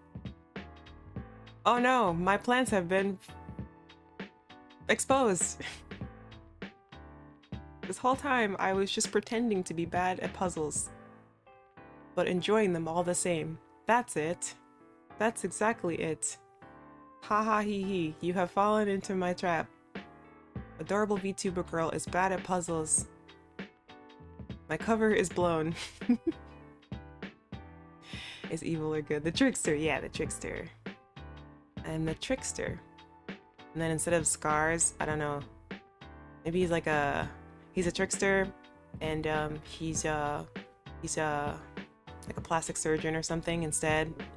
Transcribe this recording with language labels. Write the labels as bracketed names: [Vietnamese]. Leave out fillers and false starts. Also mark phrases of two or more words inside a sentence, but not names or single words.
[English] Oh no, my plans have been exposed. This whole time I was just pretending to be bad at puzzles, but enjoying them all the same. That's it. That's exactly it. Ha ha hee hee. You have fallen into my trap. Adorable VTuber girl is bad at puzzles. My cover is blown. Is evil or good? The trickster. Yeah, the trickster. I'm the trickster. And then instead of scars, I don't know. Maybe he's like he's a trickster, and he's like a plastic surgeon or something instead.